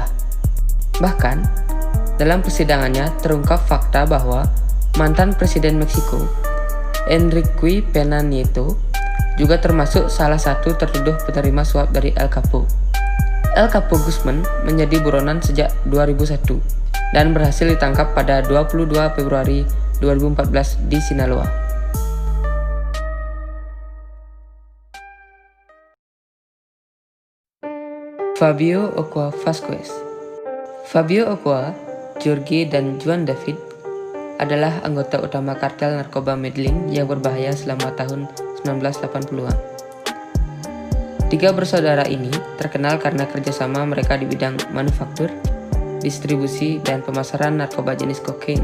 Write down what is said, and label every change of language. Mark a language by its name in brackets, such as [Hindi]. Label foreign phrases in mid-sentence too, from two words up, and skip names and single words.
[Indonesian] Bahkan, dalam persidangannya terungkap fakta bahwa mantan Presiden Meksiko, Enrique Pena Nieto, juga termasuk salah satu tertuduh penerima suap dari El Chapo. El Chapo Guzman menjadi buronan sejak 2001 dan berhasil ditangkap pada 22 Februari 2014 di Sinaloa. Fabio Ochoa Vázquez. Fabio Ochoa, Jorge, dan Juan David adalah anggota utama kartel narkoba Medellin yang berbahaya selama tahun 1980-an. Tiga bersaudara ini terkenal karena kerjasama mereka di bidang manufaktur, distribusi, dan pemasaran narkoba jenis kokain.